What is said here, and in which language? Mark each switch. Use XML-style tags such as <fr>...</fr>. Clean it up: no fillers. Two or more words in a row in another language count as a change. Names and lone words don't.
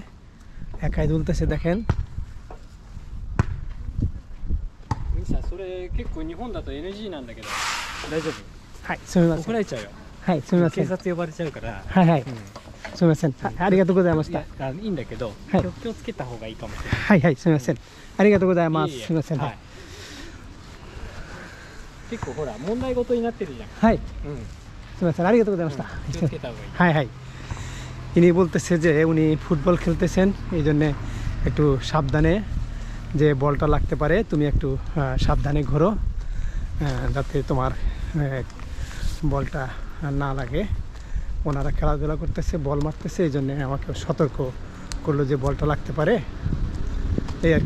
<bn>একাই দুলতেছে, দেখেন।</bn> <ja>それ結構日本だと NG なんだけど大丈夫？はい、すみません。怒られちゃうよ。はい、すみません。警察呼ばれちゃうから。はいはい、うんすみません。はい、ありがとうございましいた。やいいんだけど、はい気をつけた方がいいかもしれない。はいはい、すみません。ありがとうございます。いえいえすみません。ははいい。結構ほら問題事になってるじゃん。はい、うん。すみません。ありがとうございました。気をつけた方がいい。</ja> <bn>হাই হাই, ইনি বলতেছে যে উনি ফুটবল খেলতেছেন, এই জন্যে একটু সাবধানে, যে বলটা লাগতে পারে, তুমি একটু সাবধানে ঘোরো, যাতে তোমার বলটা না লাগে। ওনারা খেলাধুলা করতেছে, বল মারতেছে, এই জন্যে আমাকে সতর্ক করলো যে বলটা লাগতে পারে, এই আর কি।</bn>